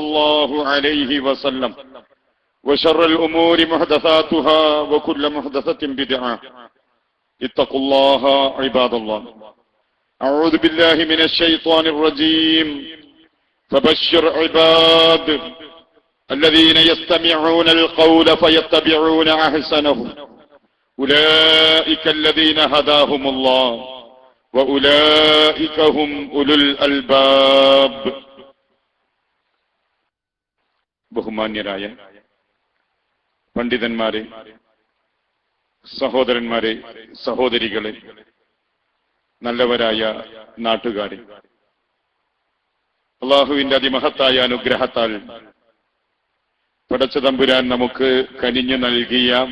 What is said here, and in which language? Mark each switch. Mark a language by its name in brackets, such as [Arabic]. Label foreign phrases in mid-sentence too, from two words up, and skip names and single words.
[Arabic] الله عليه وسلم وشر الأمور محدثاتها وكل محدثة بدعة اتقوا الله عباد الله أعوذ بالله من الشيطان الرجيم فبشر عباد الذين يستمعون القول فيتبعون أحسنه أولئك الذين هداهم الله وأولئك هم أولو الألباب. [Malayalam] ബഹുമാന്യരായ പണ്ഡിതന്മാരെ, സഹോദരന്മാരെ, സഹോദരികളെ, നല്ലവരായ നാട്ടുകാരെ, അല്ലാഹുവിന്റെ അതിമഹത്തായ അനുഗ്രഹത്താൽ പടച്ചതമ്പുരാൻ നമുക്ക് കനിഞ്ഞു നൽകിയ